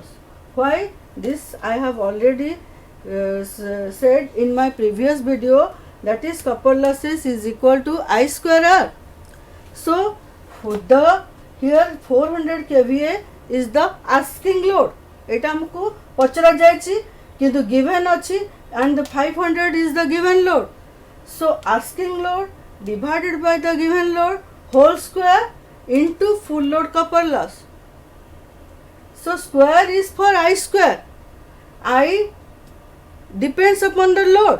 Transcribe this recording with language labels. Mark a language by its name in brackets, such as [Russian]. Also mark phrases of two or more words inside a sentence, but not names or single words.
[English] Why? This I have already said in my previous video, that is copper losses is equal to I square R. So the here 400 kVA is the asking load. [Odia] ଏଟା ଆମକୁ ପଚରା ଯାଉଛି କିନ୍ତୁ [English] given अछि and the 500 is the given load. So asking load divided by the given load whole square into full load copper loss. So square is for I square. I depends upon the load.